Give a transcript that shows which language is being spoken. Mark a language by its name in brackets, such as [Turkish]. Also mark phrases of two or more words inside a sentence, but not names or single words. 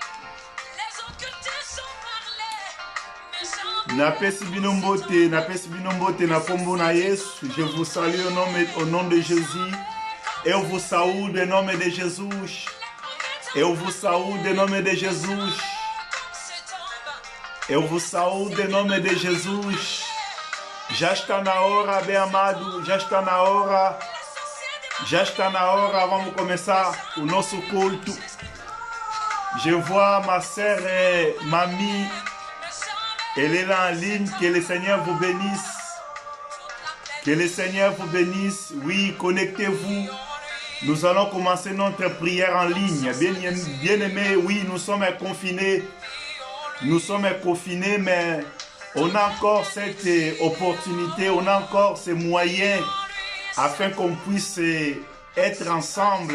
[French] Je vous salue au nom de Jésus. Et on vous salue au nom de Jésus. Et on vous salue au nom de Jésus. Et on vous salue au nom de Jésus. [Portuguese] Já está na hora, bem amado. Já está na hora. Já está na hora. Vamos começar o nosso culto. [French] Je vois ma sœur et mamie. Elle est là en ligne. Que le Seigneur vous bénisse. Que le Seigneur vous bénisse. Oui, connectez-vous. Nous allons commencer notre prière en ligne. Bien-aimés, oui, nous sommes confinés. Nous sommes confinés, mais on a encore cette opportunité, on a encore ces moyens afin qu'on puisse être ensemble.